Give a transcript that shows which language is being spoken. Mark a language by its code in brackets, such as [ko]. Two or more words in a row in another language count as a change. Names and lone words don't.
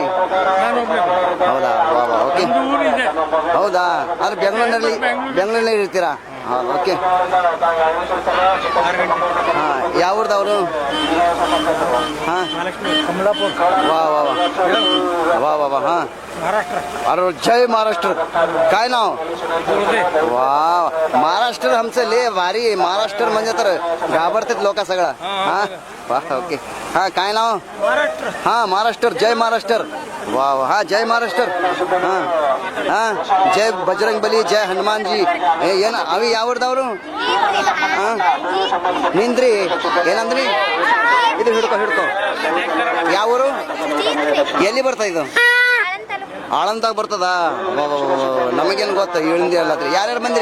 [kn] ಹೌದಾ? ವಾ ವಾ, ಓಕೆ. ಹೌದಾ? ಆದ್ರೆ ಬೆಂಗಳೂರಿನಲ್ಲಿ ಇರ್ತೀರಾ? ಹಾಂ, ಓಕೆ. ಹಾಂ, ಯಾವ ಊರ್ದವರು? ಹಾಂ, ವಾ ವಾ ವಾ ವಾ ವಾ ಹಾಂ, [mr] अरे जय महाराष्ट्र. काय नाव? वा, महाराष्ट्र आमचं लय भारी. महाराष्ट्र म्हणजे तर घाबरतात लोक सगळं. हा वा, ओके. हा, काय नाव? हा, महाराष्ट्र. जय महाराष्ट्र. वा वा, हा, जय महाराष्ट्र. हा हा, जय बजरंग बली, जय हनुमान जी. [kn] ಏನ ಅವಿ ಯಾವ್ದವ್ರು? ಹಾ, ನಿಂದ್ರಿ. ಏನಂದ್ರಿ? ಇದು ಹಿಡ್ಕೊ. ಯಾವೂರು? ಎಲ್ಲಿ ಬರ್ತಾ ಇದು? ಆಳಂದಾಗ ಬರ್ತದ? ನಮಗೇನು ಗೊತ್ತ, ಇಳಿಂದ ಅಲ್ಲತ್ರಿ. ಯಾರ್ಯಾರು ಬಂದ್ರಿ?